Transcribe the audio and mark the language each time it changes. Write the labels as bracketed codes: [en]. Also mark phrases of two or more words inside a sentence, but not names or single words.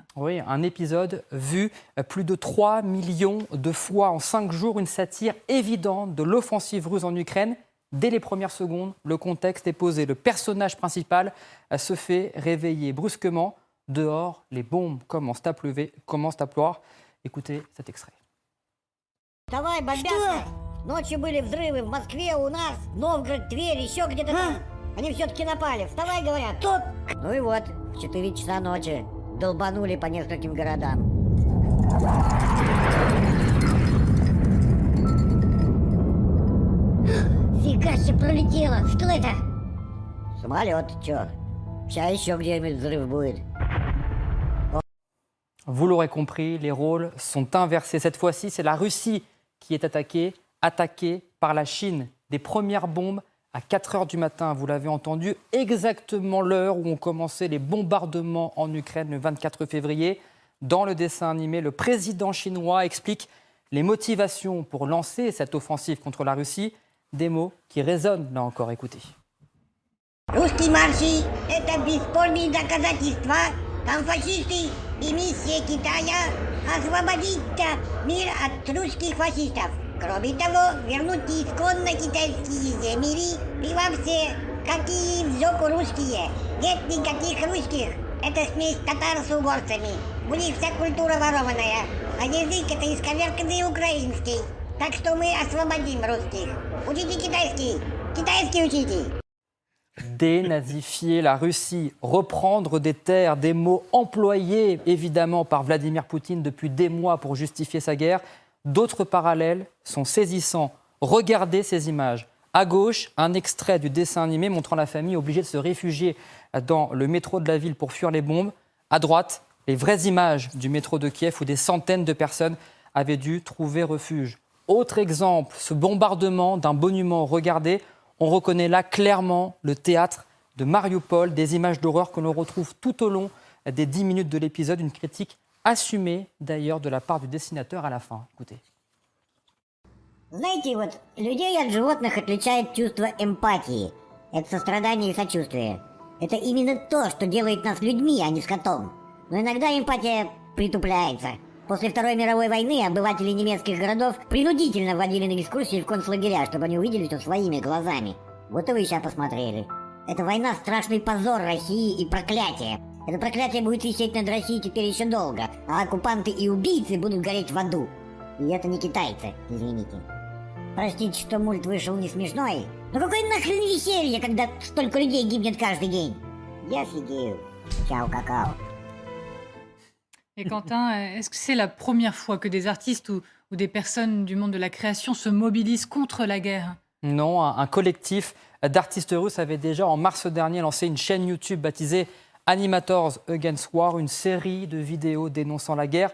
[fr] Oui, un épisode vu plus de 3 millions de fois en 5 jours, une satire évidente de l'offensive russe en Ukraine. Dès les premières secondes, le contexte est posé. Le personnage principal se fait réveiller brusquement. Dehors, les bombes commencent à pleuvoir. Écoutez cet extrait. [ru] Вставай, бомбятся! Ночью были взрывы в Москве, у нас, Новгород, Тверь, еще где-то там. Они все-таки напали. Вставай, говорят. Тут! Ну и вот, в 4 часа ночи долбанули по нескольким городам. Фига себе пролетело! Что это? Самолет, чё? Сейчас еще где-нибудь взрыв будет. [fr] Vous l'aurez compris, les rôles sont inversés. Cette fois-ci, c'est la Russie qui est attaquée par la Chine. Des premières bombes à 4 heures du matin, vous l'avez entendu, exactement l'heure où ont commencé les bombardements en Ukraine le 24 février. Dans le dessin animé, le président chinois explique les motivations pour lancer cette offensive contre la Russie. Des mots qui résonnent là encore, écoutez. [ru] Русские марши – это бесспорные доказательства. Там фашисты и миссия Китая – освободить мир от русских фашистов. Кроме того, вернуть исконно китайские земли и вообще, какие в жопу русские. Нет никаких русских. Это смесь татар с угорцами. У них вся культура ворованная, а язык это исковерканный украинский. Так что мы освободим русских. Учите китайский. Китайский учите. [fr] Dénazifier la Russie, reprendre des terres, des mots employés évidemment par Vladimir Poutine depuis des mois pour justifier sa guerre. D'autres parallèles sont saisissants. Regardez ces images. À gauche, un extrait du dessin animé montrant la famille obligée de se réfugier dans le métro de la ville pour fuir les bombes. À droite, les vraies images du métro de Kiev où des centaines de personnes avaient dû trouver refuge. Autre exemple, ce bombardement d'un monument. Regardez, on reconnaît là clairement le théâtre de Mariupol, des images d'horreur que l'on retrouve tout au long des 10 minutes de l'épisode, une critique assumée d'ailleurs de la part du dessinateur à la fin. Écoutez. [ru] Знаете, вот людей от животных отличает чувство эмпатии. Это сострадание и сочувствие. Это именно то, что делает нас людьми, а не скотом. Но иногда эмпатия притупляется. После Второй мировой войны обыватели немецких городов принудительно водили на экскурсии в концлагеря, чтобы они увидели все своими глазами. Вот и вы сейчас посмотрели. Эта война – страшный позор России и проклятие. Это проклятие будет висеть над Россией теперь еще долго, а оккупанты и убийцы будут гореть в аду. И это не китайцы, извините. Простите, что мульт вышел не смешной. Но какое нахрен веселье, когда столько людей гибнет каждый день? Я офигею. Чао, какао. [fr] Et Quentin, est-ce que c'est la première fois que des artistes ou des personnes du monde de la création se mobilisent contre la guerre? Non, un collectif d'artistes russes avait déjà en mars dernier lancé une chaîne YouTube baptisée Animators Against War, une série de vidéos dénonçant la guerre.